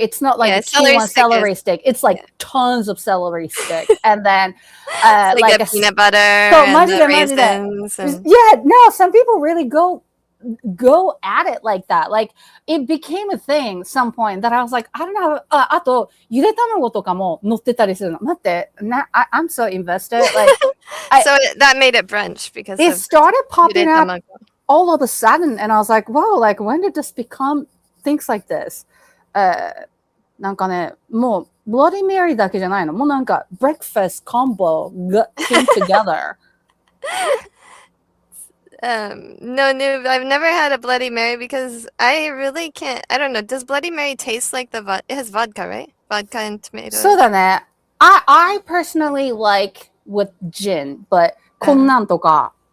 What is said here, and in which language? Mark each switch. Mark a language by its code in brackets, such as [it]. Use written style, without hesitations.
[en] It's not like a celery stick. It's like tons of celery stick, and then like a peanut butter and the raisins. Yeah, no, some people really go at it like that. Like it became a thing some point that I was like, I don't know. [ja] あとゆで卵とかも乗ってたりするの。待って、 [en] I'm so invested. Like, so that made it brunch because it started popping up tamago. All of a sudden, and I was like, whoa, like when did this become things like this? [ja] なんかね、もう Bloody Mary だけじゃないの。もうなんか [en] breakfast combo came together. No, I've never had a Bloody Mary because I really can't. I don't know. Does Bloody Mary taste like it has vodka, right? Vodka and tomatoes. [ja] そうだね。 [en] I personally like with gin, but [ja] こんなんとか。